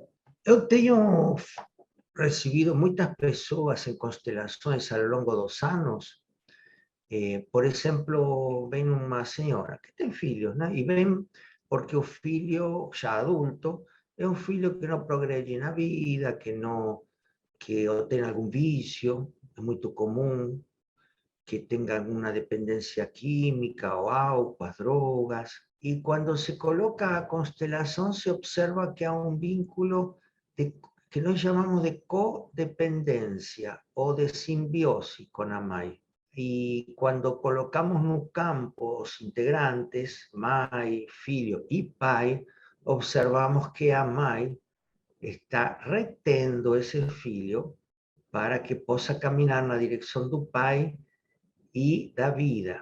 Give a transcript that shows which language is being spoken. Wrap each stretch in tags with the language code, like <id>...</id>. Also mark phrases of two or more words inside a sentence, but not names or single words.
<pt>Eu tenho recibido muitas pessoas em constelações ao longo dos anos. Por exemplo, vem uma senhora que tem filhos, né? E vem porque o filho, já adulto, é um filho que não progrede na vida, que ou tem algum vício, é muito comum,</pt> <es>que tenga alguna dependencia química o álcool,</es> <pt>as drogas.</pt> <es>Y cuando se coloca a constelación se observa que hay un vínculo que nos llamamos de codependencia o de simbiosis con</es> <pt>a mãe.</pt> <es>Y cuando colocamos</es> <pt>no campo os integrantes, mãe, filho y pai, observamos que a mãe está retendo ese filho para que possa caminar na direção do pai e da vida.</pt>